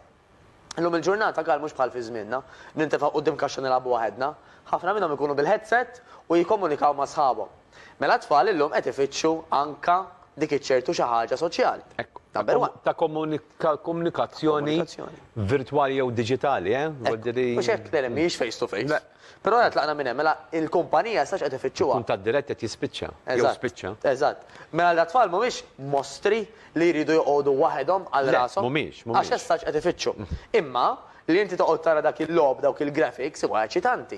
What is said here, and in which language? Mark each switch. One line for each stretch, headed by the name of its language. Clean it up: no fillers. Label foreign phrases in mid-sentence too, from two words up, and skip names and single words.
Maltese: Illum il-ġurnata Karl mhux bħal fi żmienna, nintefaq quddiem kaxxa nilagħbu waħedna, ħafna minnhom ikunu bil-headset u jikkomunikaw ma' sħabhom. Mela t-tfal illum qed ifittxu anka dik iċ-ċertu xi ħaġa soċjali. Ta' komunikazzjoni virtuali jew diġitali, Mhux hekk le mhijiex
English: face to face.
Maltese: Però qed tlaqna minn hemm, mela il-kumpanija sax qed ifittxuha. Kuntatt dirett qed jispiċċa. Jew spiċċa. Eżatt. Mela l-atfal mhumiex mostri li jridu joqogħdu waħedhom għal rashom. Mhumiex. Għax essax qed ifittxu. Imma li inti toqgħod tara dak il-lob, dawk il-graphics huwa eċitanti.